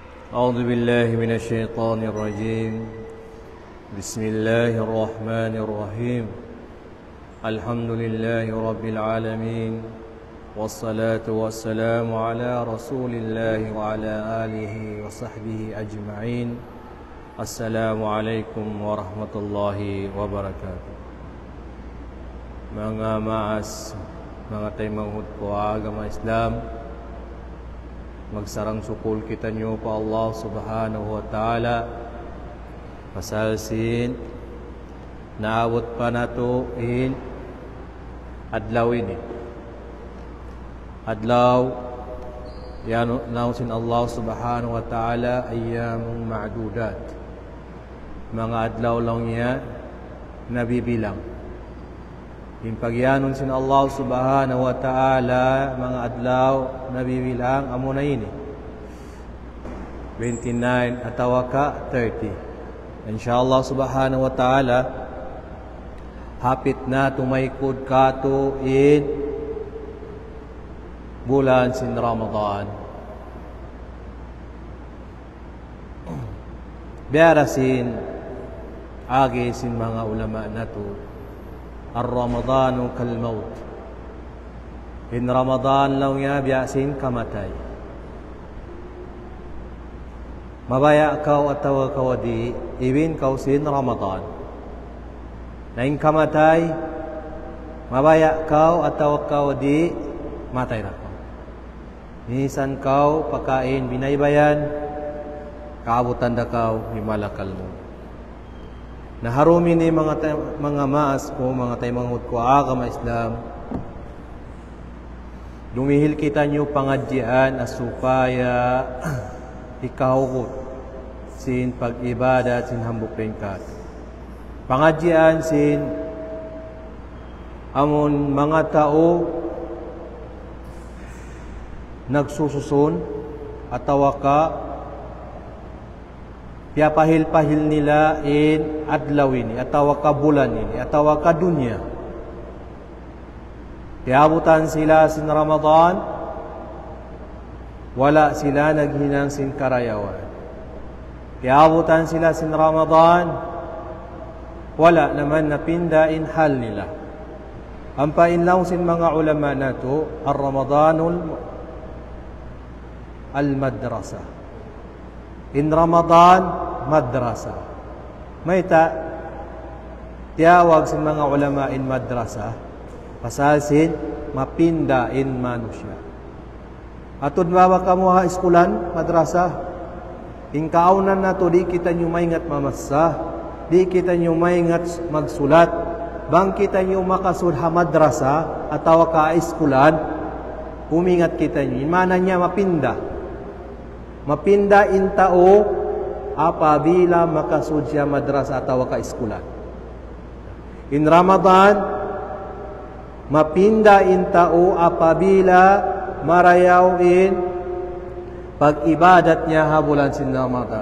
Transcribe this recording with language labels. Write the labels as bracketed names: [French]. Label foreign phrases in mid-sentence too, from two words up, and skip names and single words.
[Arabic] أعوذ بالله من الشيطان الرجيم بسم الله الرحمن الرحيم الحمد لله رب العالمين والصلاة والسلام على رسول الله وعلى آله وصحبه أجمعين السلام عليكم ورحمة الله وبركاته. [Tausug] Mga maas, mga taymanghud ko agama Islam, magsarang sukul kita nyo pa Allah [Arabic] سبحانه وتعالى [Tausug] pasalsin naabot pa nato in adlaw ini adlaw yan nausin Allah [Arabic] سبحانه وتعالى أياما معدودات, [Tausug] mga adlaw lang niya nabibilang. Yung pagyanon sin Allah [Arabic] سبحانه وتعالى, [Tausug] mga adlaw nabibilang amo na ini 29 atawa ka 30. [Arabic] إن شاء الله سبحانه وتعالى [Tausug] hapit na tumaykod kato in bulan sin Ramadan. Biara sin agi sin mga ulama nato, [Arabic] الرمضان كالموت. [Tausug] In Ramadan law niya biyasin kamatay. Mabaya kau atawa kawadi ibin kau sin Ramadan. Naing kamatay, mabaya kau atawa kawadi matay na kau. Nisan kau pakain binaybayan, kaabutan da kau himalakal mo. Naharumi ni mga maas ko, mga taymanghud ko agama Islam, dumihil kita nyo pangadjian asupaya ikahukot sin pag-ibadat sin hambuk ringkat. Pangadjian sin amon mga tao nagsususun atawa ka piyapahil-pahil nila in adlaw ini, atawa ka bulan ini, atawa ka dunya. Piabutan sila sin Ramadan, wala sila naghinang sin karayawan. Piabutan sila sin Ramadan, wala naman napinda in hal nila. Ang painlaw sin mga ulama nato, [Arabic] الرمضان المدرسة. [Tausug] In Ramadan, madrasa. May tiyawag sa mga ulama in madrasa, pasasin, mapinda in manusya. Atod bawa kamuha iskulan, madrasa. In kaunan na to, di kita nyo maingat mamasa, di kita nyo maingat magsulat, bang kita nyo makasudha madrasa, atawa ka iskulan, humingat kita nyo. Imana niya mapinda. Mapinda in tao apabila makasudya madrasa atawa ka eskulan. In Ramadan, mapinda in tao apabila marayaw in pag-ibadat niya habulan sin Ramadan.